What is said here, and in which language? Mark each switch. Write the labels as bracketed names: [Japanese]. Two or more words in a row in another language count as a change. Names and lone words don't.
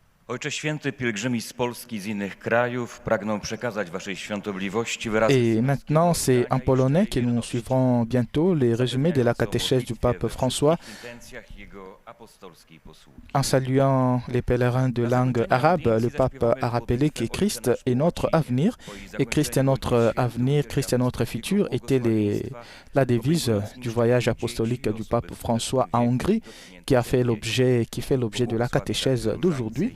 [Polish] Ojcze Święty, pielgrzymi z Polski, z innych krajów pragną przekazać Waszej Świątobliwości wyrazy. [French] Et maintenant, c'est en polonais que nous suivrons bientôt les résumés de la catéchèse du pape François en saluant les pèlerins de langue arabe. Le pape a rappelé que Christ est notre avenir et Christ est notre avenir, Christ est notre futur était la devise du voyage apostolique du pape François en Hongrie qui fait l'objet de la catéchèse d'aujourd'hui.